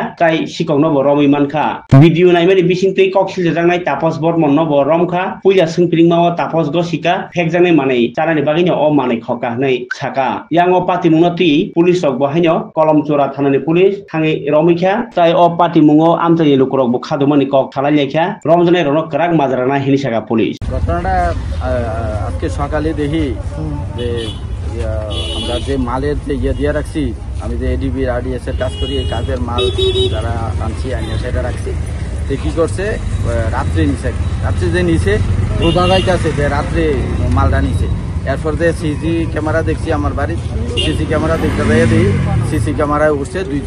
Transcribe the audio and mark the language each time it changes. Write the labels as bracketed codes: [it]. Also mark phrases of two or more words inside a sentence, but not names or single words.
[trp] जाय सिकंनो रमै मानखा भिडिअ नायमानि बिसिंतै कक्सिल जांनाय तापस बर मन्नो बर रमखा पुइला सोंफिरिं माव तापस गसिका फेकजांनाय मानै चारानि बागिनो अ मानै खका नै साका यांगो पाति मुंगति पुलिस रग बाहायनो कलमचोरा थानानि पुलिस थाङै रमिखा जाय अ पाति मुंगो आमचाय लुकरक बखादुमानि कक थालायलेखा रमजने रनो कराक माजराना हिनिसाका पुलिस [bn] ঘটনাটা আজকে সকালে দেখি যে আমরা যে মালের যে দিয়ে রাখছি আমি যে এডিবি আরডিএস এর কাজ করি এই কাজের মাল যারা আনছি আনিয়ে সেটা রাখছি তো কি করছে রাত্রে যে নিচে বোঝা যাইতেছে যে রাত্রে মালটা নিচে এরপর যে সিসি ক্যামেরা দেখছি আমার বাড়ির সিসি ক্যামেরা দেখতে যাই দেখি সিসি ক্যামেরায় উঠছে